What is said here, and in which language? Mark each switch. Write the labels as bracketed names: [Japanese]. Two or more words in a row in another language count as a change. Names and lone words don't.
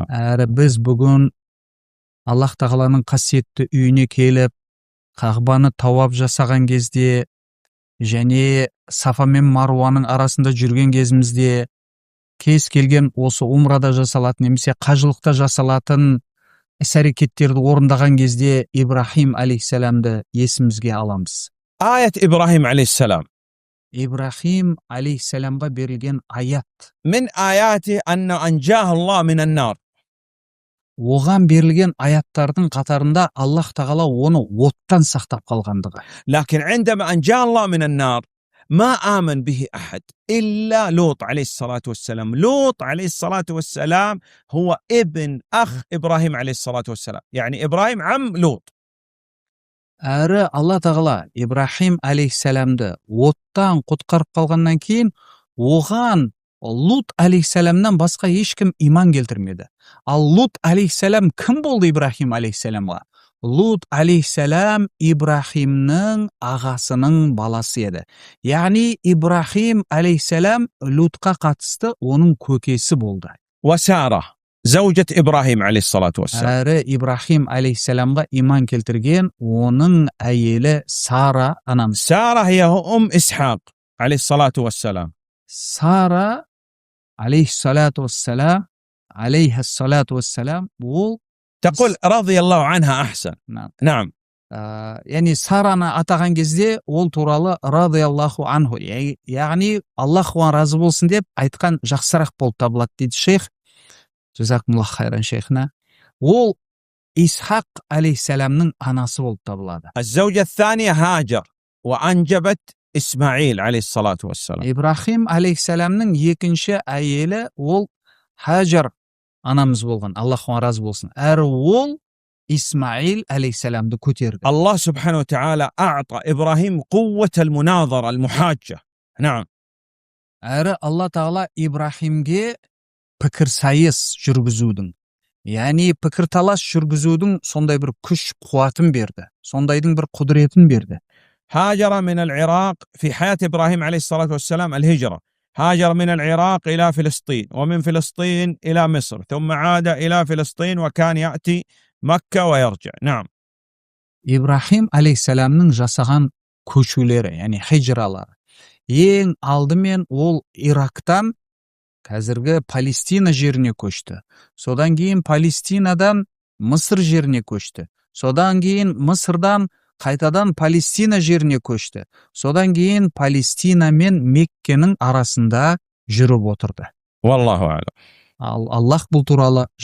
[Kazakh] Әрі біз бүгін Аллах тағаланың қасиетті үйіне келіп, Қағбаны тауап жасаған кезде, және Сафа мен Маруаның арасында жүрген кезімізде, кез келген осы умрада жасалатын немесе қажылықта жасалатын іс-әрекеттерді орындаған кезде Ибрахим алейхиссаламды есімізге аламыз. [Arabic] آية إبراهيم عليه السلام. [Kazakh] Ибрахим алейхиссаламға берілген аят. [Arabic] من آياته أن أنجاه الله من النار. [Kazakh] Оған берілген аяттардың қатарында Аллах тағала оны оттан сақтап қалғандығы. [Arabic] لكن عندما أنجاه الله من النار ما آمن به أحد إلا لوط عليه الصلاة والسلام. لوط عليه الصلاة والسلام هو ابن أخ إبراهيم عليه الصلاة والسلام، يعني إبراهيم عم لوط. [Kazakh] әрі Алла тағала Ибрахим алейхисаламды оттан құтқарып қалғаннан кейін оған Лут алейхисаламнан басқа ешкім иман келтірмеді. Ал Лут алейхисалам кім болды Ибрахим алейхисаламға? Лут алейхисалам Ибрахимнің ағасының баласы еді. Яғни Ибрахим алейхисалам Лутқа қатысты оның көкесі болды. [Arabic] وسارة زوجة إبراهيم عليه الصلاة والسلام. [Kazakh] Әрі Ибрахим алейхисаламға иман келтірген оның әйелі Сара анамыз. [Arabic] سارة هي أم إسحاق عليه الصلاة والسلام. [Kazakh] Сара [Arabic] عليه الصلاة والسلام [Kazakh] ол [Arabic] تقول رضي الله عنها أحسن. نعم. [Kazakh] яғни Сараны атаған кезде ол туралы [Arabic] رضي الله عنه, [Kazakh] яғни Аллах оған разы болсын деп айтқан жақсырақ болып табылады дейді шейх. [Arabic] جزاكم الله خيرا شيخنا. [Kazakh] Ол Исхақ алейхиссаламның анасы болып табылады. [Arabic] الزوجة الثانية هاجر وأنجبت إسماعيل عليه الصلاة والسلام. [Kazakh] Ибрахим алейхиссаламның екінші әйелі ол Хаджар анамыз болған. Аллах оған разы болсын. Әрі ол [Arabic] إسماعيل عليه السلام كتير. الله سبحانه وتعالى أعطى إبراهيم قوة المناظرة المحاجة. نعم. [Kazakh] әрі Алла тағала Ибрахимге пікірсайыс жүргізудің, яғни пікірталас жүргізудің сондай бір күш қуатын берді, сондайдың бір құдіретін берді. [Arabic] هاجر من العراق في حياة إبراهيم عليه الصلاة والسلام الهجرة. هاجر من العراق إلى فلسطين ومن فلسطين إلى مصر ثم عاد إلى فلسطين وكان يأتي مكة ويرجع. نعم. [Kazakh] Ибрахим алейхиссаламның жасаған көшулері, яғни хижралары. Ең алдымен ол Ирактан қазіргі Палестина жеріне көшті. Содан кейін Палестинадан Мысыр жеріне көшті. Содан кейін Мысырдан қайтадан Палестина жеріне көшті. Содан кейін Палестина мен Меккенің арасында жүріп отырды. [Arabic] والله أعلم. [Kazakh] Ал Аллах бұл туралы